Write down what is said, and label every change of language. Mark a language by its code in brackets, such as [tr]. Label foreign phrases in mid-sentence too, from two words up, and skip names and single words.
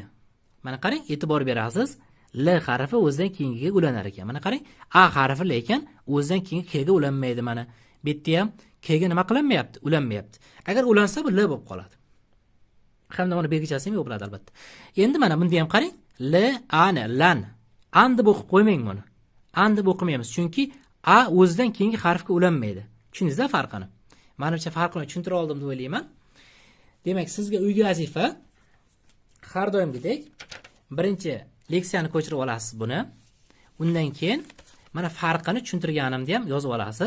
[uz] Mana qarang, e'tibor berasiz. L harfi o'zidan keyingiga ulanar ekan. Mana qarang, A harfi lekin o'zidan keyin K ga ulanmaydi mana. Bu yerda ham K ga nima qilinmayapti? Ulanmayapti. Agar ulansa bu L bo'lib qoladi. Hamda uni belgichasi ham yo'q bo'ladi albatta. Endi mana bunda ham qarang, L ani lan. An deb o'qib qo'ymang buni. An deb o'qimaymiz, chunki A o'zidan keyingi harfga ulanmaydi. Tushundingizda farqini? Menimcha farqini tushuntira oldim deb o'ylayman. Demak, sizga uyga vazifa har doimgidek birinchi leksiyani ko'chirib olasiz buni. Undan keyin mana farqini tushuntirganimda ham yozib olasiz.